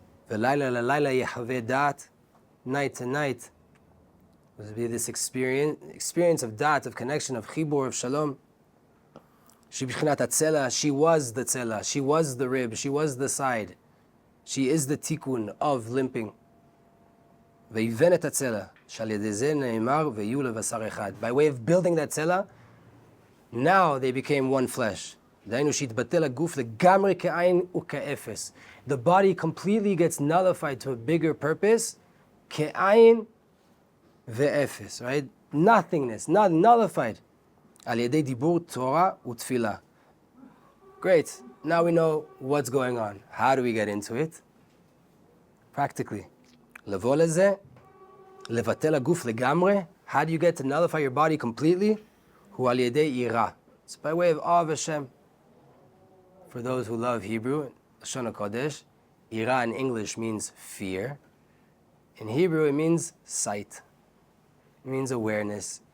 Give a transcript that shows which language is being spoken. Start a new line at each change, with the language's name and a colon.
Hebrew: V'layla lalayla yehaveh dat.
English: Night to night. Will be this experience of dat, of connection, of chibur, of shalom.
Hebrew: She b'chinat hatzela.
English: She was the tzela. She was the rib. She was the side. She is the tikkun of limping.
Hebrew: ויבן את הצלע, שעל ידי זה נאמר, ויהיו לבשר אחד.
English: By way of building that צלע, now they became one flesh.
Hebrew: דהיינו שהתבטל הגוף לגמרי כעין וכאפס.
English: The body completely gets nullified to a bigger purpose,
Hebrew: כעין ואפס,
English: right? Nothingness, not nullified.
Hebrew: על ידי דיבור תורה ותפילה.
English: Great, now we know what's going on. How do we get into it? Practically.
Hebrew: לבוא לזה, לבטל הגוף לגמרי.
English: How do you get to nullify your body completely?
Hebrew: הוא על ידי יראה.
English: It's by way of awe of Hashem. For those who love Hebrew, Lashon HaKodesh, yirah in English means fear. In Hebrew, it means sight. It means awareness.